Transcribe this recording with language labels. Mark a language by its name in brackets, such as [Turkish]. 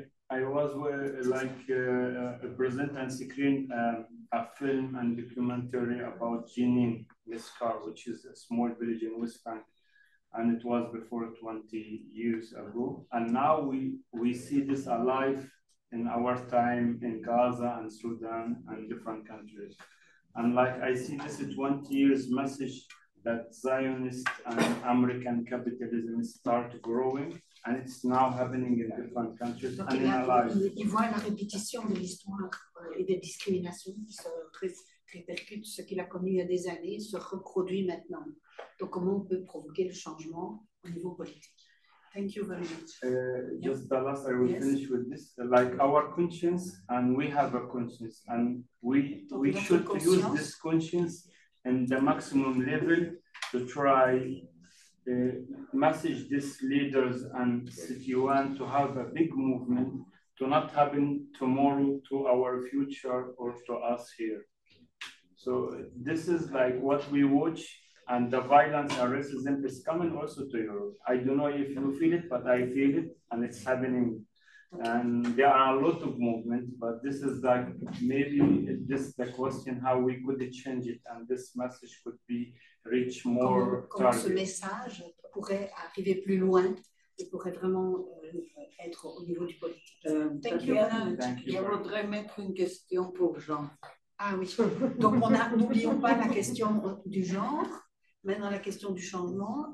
[English] I was present and screen a film and documentary about Jenin Miskar, which is a small village in West Bank, and it was before 20 years ago. And now we see this alive in our time in Gaza and Sudan and different countries. And like I see this 20 years message that Zionist and American capitalism start growing, and it's now happening in different countries. [French] Donc, [English] and in our lives. [French] il voit la répétition de l'histoire et des discriminations qui se répercutent, ce qu'il a connu il y a des années, se reproduit maintenant. Donc, comment on peut provoquer le changement au niveau politique? [English] Thank you very much. Just the last, I will finish with this. Like our conscience, and we have a conscience, and we should use this conscience in the maximum level to try message these leaders and City One to have a big movement to not happen tomorrow to our future or to us here. So this is like what we watch, and the violence and racism is coming also to Europe. I don't know if you feel it, but I feel it, and it's happening. And there are a lot of movements, but this is like maybe this the question how we could change it, and this message could be reach more. [French] Comment ce message pourrait arriver plus loin et pourrait vraiment être au niveau du politique. [English] Thank you. [French] Je voudrais mettre une question pour Jean. Ah oui. Donc n'oublions pas la question du genre. Maintenant, la question du changement.